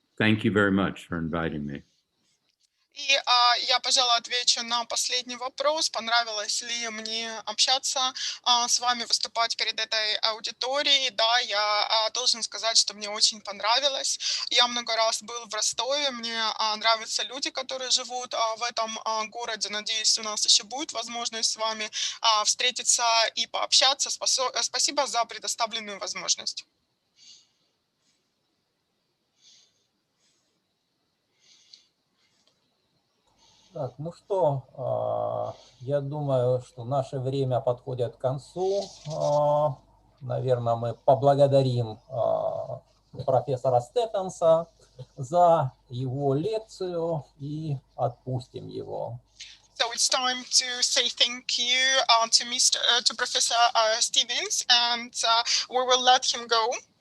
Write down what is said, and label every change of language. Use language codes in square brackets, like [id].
[en] Thank you very much for inviting me. [ru] И я, пожалуй, отвечу на последний вопрос. Понравилось ли мне общаться с вами, выступать перед этой аудиторией? Да, я должен сказать, что мне очень понравилось. Я много раз был в Ростове, мне нравятся люди, которые живут в этом городе. Надеюсь, у нас еще будет возможность с вами встретиться и пообщаться. Спасибо за предоставленную возможность. Так, ну что, я думаю, что наше время подходит к концу. Наверное, мы поблагодарим профессора Стефенса за его лекцию и отпустим его. [en] So it's time to say thank you to Professor Stevens, and we will let him go.